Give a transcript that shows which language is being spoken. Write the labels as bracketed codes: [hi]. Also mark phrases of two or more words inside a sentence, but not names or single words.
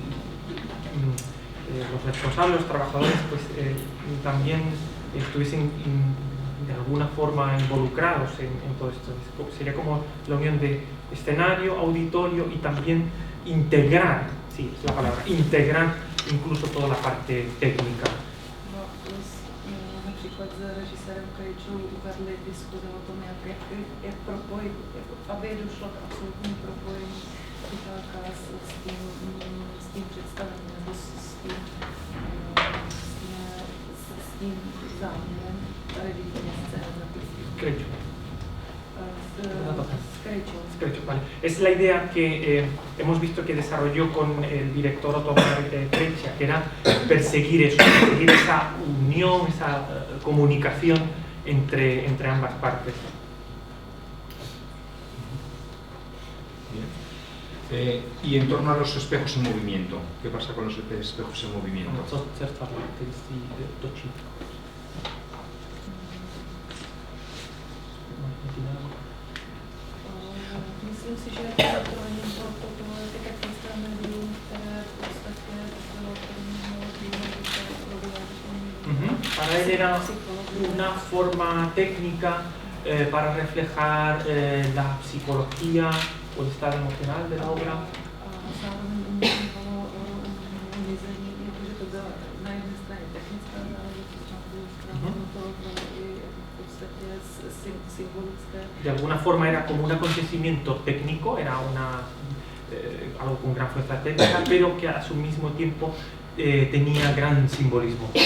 [es] los responsables, los trabajadores, pues también estuviesen de alguna forma involucrados en todo esto. Sería como la unión de escenario, auditorio y también integrar, sí, es la palabra, integrar incluso toda la parte técnica. [cs] Například s režisérem Krejčou vedli diskuze o tom, jak propojit, aby došlo k absolutnímu propojení diváka s tím představením nebo s tím záměrem tady výkladně scény. Krejčou. Sketchup, [es] vale. Es la idea que hemos visto que desarrolló con el director Otomar Freccia, que era perseguir eso, perseguir esa unión, esa comunicación entre ambas partes. Bien. Y en torno a los espejos en movimiento, ¿qué pasa con los espejos en movimiento? [cs] Myslím si, že elektroní to je technické médium, které v podstatě bylo [es] Para él era una forma técnica para reflejar la psicología o el estado emocional de la obra. De alguna forma era como un acontecimiento técnico, era algo con gran fuerza técnica, pero que a su mismo tiempo tenía gran simbolismo.